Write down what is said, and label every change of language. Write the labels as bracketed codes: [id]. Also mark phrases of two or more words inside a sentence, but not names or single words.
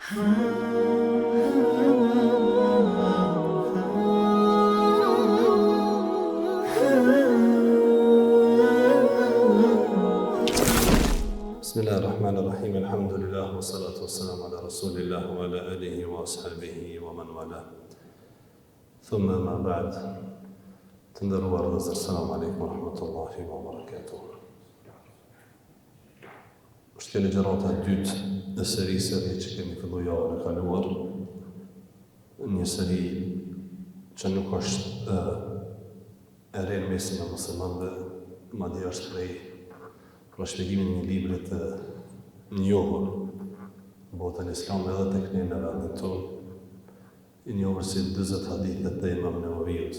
[ar] بسم الله الرحمن الرحيم. الحمد لله والصلاة والسلام على رسول الله وعلى آله وأصحابه ومن والاه. ثم أما بعد. [sq] Të nderuar vëllezër, [ar] السلام عليكم ورحمة الله وبركاته. [sq] Është kjo ligjërata e dytë e serisë që kemi filluar javën e kaluar. Një seri që nuk është e re në mesin e muslimanëve, madje është për shpjegimin e një libri të njohur botën islam edhe tek ne në vendin tonë, i njohur si 40 hadithet të Imam Nevaviut.